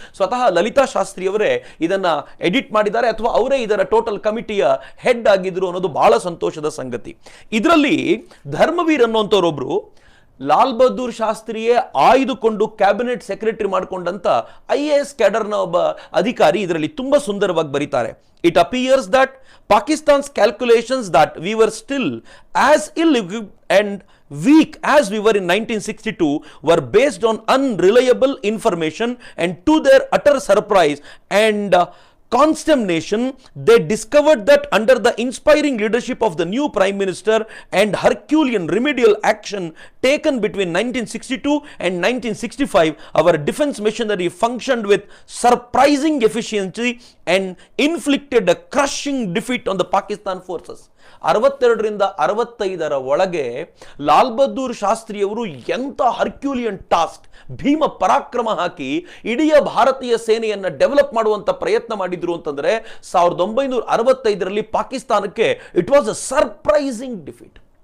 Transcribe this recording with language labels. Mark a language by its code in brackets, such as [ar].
[kn] ಸ್ವತಃ ಲಲಿತಾ ಶಾಸ್ತ್ರಿಯವರೇ ಇದನ್ನ ಎಡಿಟ್ ಮಾಡಿದ್ದಾರೆ, ಅಥವಾ ಅವರೇ ಇದರ ಟೋಟಲ್ ಕಮಿಟಿಯ ಹೆಡ್ ಆಗಿದ್ರು ಅನ್ನೋದು ಬಹಳ ಸಂತೋಷದ ಸಂಗತಿ. ಇದರಲ್ಲಿ Dharmaveer ಅನ್ನುವಂಥವರೊಬ್ರು Lal Bahadur ಶಾಸ್ತ್ರಿಯೇ ಆಯ್ದುಕೊಂಡು cabinet secretary ಮಾಡಿಕೊಂಡಂತ IAS ಕ್ಯಾಡರ್ನ ಒಬ್ಬ ಅಧಿಕಾರಿ ಇದರಲ್ಲಿ ತುಂಬಾ ಸುಂದರವಾಗಿ ಬರೀತಾರೆ. [en] It appears that Pakistan's calculations that we were still as ill-equipped and weak as we were in 1962 were based on unreliable information, and to their utter surprise and consternation, they discovered that under the inspiring leadership of the new Prime Minister and Herculean remedial action taken between 1962 and 1965, our defense machinery functioned with surprising efficiency and inflicted a crushing defeat on the Pakistan forces. [kn] 62ರಿಂದ 65ರ ಒಳಗೆ ಲಾಲ್ ಬಹದ್ದೂರ್ ಶಾಸ್ತ್ರಿಯವರು ಎಂಥ ಹರ್ಕ್ಯೂಲಿಯನ್ task, Bhima ಪರಾಕ್ರಮ ಹಾಕಿ ಇಡೀ ಭಾರತೀಯ ಸೇನೆಯನ್ನು develop ಮಾಡುವಂತ ಪ್ರಯತ್ನ ಮಾಡಿದ್ರು ಅಂತಂದ್ರೆ 1965ರಲ್ಲಿ ಪಾಕಿಸ್ತಾನಕ್ಕೆ [en] It was a surprising defeat.